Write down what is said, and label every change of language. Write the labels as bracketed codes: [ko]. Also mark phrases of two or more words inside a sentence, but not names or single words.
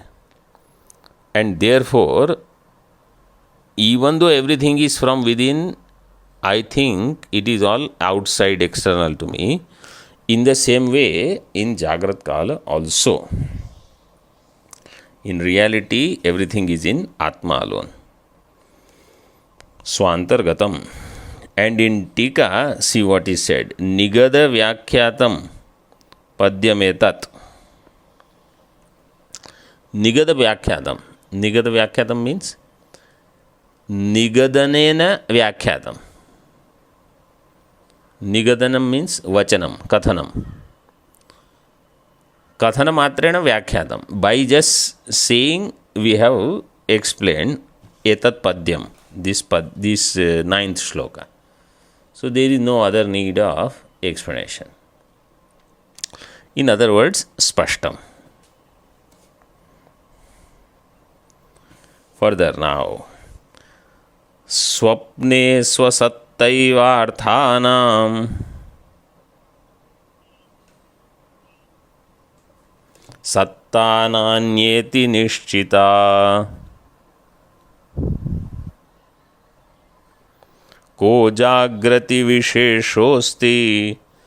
[en] And therefore, even though everything is from within, I think it is all outside, external to me. In the same way, in [sa] जाग्रत् काल [en] also. In reality, everything is in Ātmā alone. Swantargatam. And in Ṭīkā, see what is said. [sa] निगद व्याख्यातम् पद्यमेतत्. निगद व्याख्यातम्. निगद व्याख्यातम् means निगदनेन व्याख्यातम्. Nigadanam means वचनम्, कथनम्. कथन मात्रेण व्याख्यातम्. [en] By just saying, we have explained [sa] एतत् पद्यम्, [en] this ninth shloka. So there is no other need of explanation. In other words, Spashtam. Further now. [sa] स्वप्ने स्वसत्तैवार्थानाम् सत्तानान्येति निश्चिता को जाग्रति विशेषोऽस्ति